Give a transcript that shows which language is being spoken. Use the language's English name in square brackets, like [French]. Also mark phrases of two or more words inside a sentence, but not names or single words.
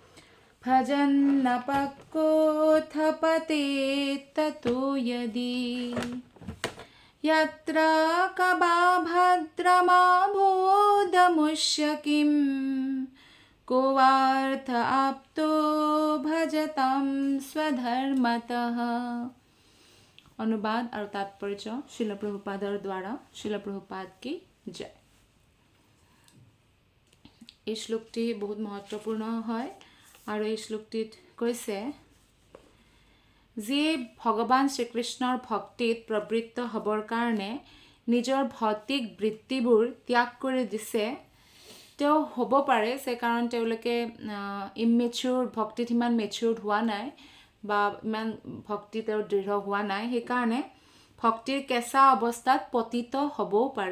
[Sanskrit] भजन्नपक्कोथपतेत ततो यदि यत्र कबा भद्रमभूदमुष्य किं को वार्थ आप्तो भजतां स्वधर्मतः। [Assamese] অনুবাদ আৰু তাৎপৰ্য শিল প্ৰভুপাদৰ দ্বাৰা। শিল প্ৰভুপাদ কি জয়। এই শ্লোকটি বহুত মহত্বপূৰ্ণ হয় আৰু এই শ্লোকটিত কৈছে যিয়ে ভগৱান শ্ৰীকৃষ্ণৰ ভক্তিত প্ৰবৃত্ত হ'বৰ কাৰণে নিজৰ ভৌতিক বৃত্তিবোৰ ত্যাগ কৰি দিছে, তেওঁ হ'ব পাৰে যে কাৰণ তেওঁলোকে ইমেচিউৰ ভক্তিত ইমান মেচিউৰ্ড হোৱা নাই বা ইমান ভক্তি তেওঁৰ দৃঢ় হোৱা নাই, সেইকাৰণে ভক্তিৰ কেঁচা অৱস্থাত পতিত হ'বও পাৰে।